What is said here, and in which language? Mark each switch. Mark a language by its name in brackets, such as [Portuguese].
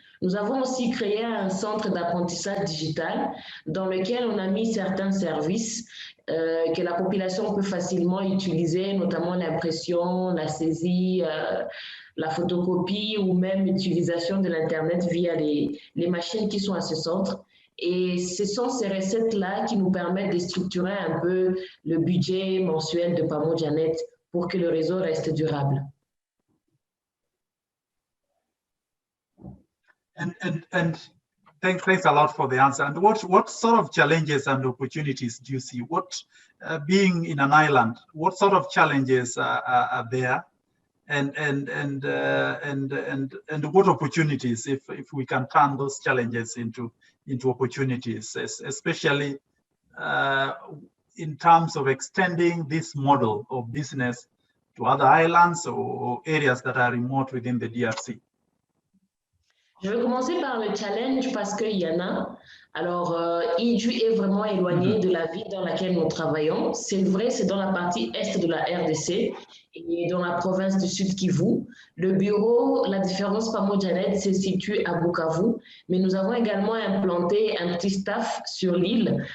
[French] Nous avons aussi créé un centre d'apprentissage digital dans lequel on a mis certains services que la population peut facilement utiliser, notamment l'impression, la saisie, la photocopie ou même l'utilisation de l'Internet via les machines qui sont à ce centre. Et ce sont ces recettes-là qui nous permettent de structurer un peu le budget mensuel de Pamojanet pour que le réseau reste durable. [English] And thanks a lot for the answer. And what sort of challenges and opportunities do you see? What, being in an island, what sort of challenges are there? And what opportunities, if we can turn those challenges into opportunities, especially in terms of extending this model of business to other islands or areas that are remote within the DRC? [French] Je vais commencer par le challenge parce qu'il y en a. Alors, Idju est vraiment éloigné de la ville dans laquelle nous travaillons. C'est vrai, c'est dans la partie est de la RDC et dans la province du Sud Kivu. Le bureau, la différence Pamojanet, se situe à Bukavu, mais nous avons également implanté un petit staff sur l'île.